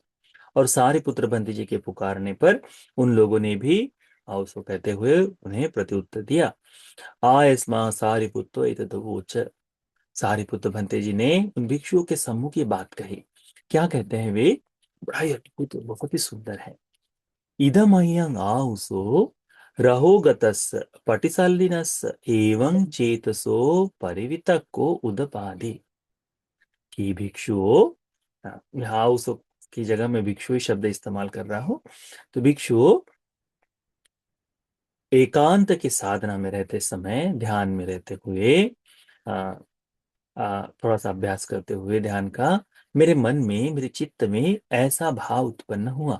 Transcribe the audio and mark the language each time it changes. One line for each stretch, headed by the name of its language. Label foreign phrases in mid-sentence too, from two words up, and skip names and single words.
Hindi: और सारिपुत्र भंते जी के पुकारने पर उन लोगों ने भी आओ सो कहते हुए उन्हें प्रत्युत्तर दिया।
Pali: आयस्मा सारिपुत्रो एतदवोच।
Hindi: सारिपुत्र भंते जी ने उन भिक्षुओं के सम्मुख ये बात कही। क्या कहते हैं वे? बड़ा ही अद्भुत, बहुत ही सुंदर है।
Pali: इदमह्यं आहुसो रहोगतस्य पटिसल्लिनस्य एवं चेतसो परिवितक्को उदपादि।
Hindi: कि भिक्षुओं, यहाँ आहुसो की जगह मैं भिक्षु शब्द इस्तेमाल कर रहा हूं। तो भिक्षुओं एकांत की साधना में रहते समय, ध्यान में रहते हुए, थोड़ा सा अभ्यास करते हुए ध्यान का, मेरे मन में, मेरे चित्त में ऐसा भाव उत्पन्न हुआ।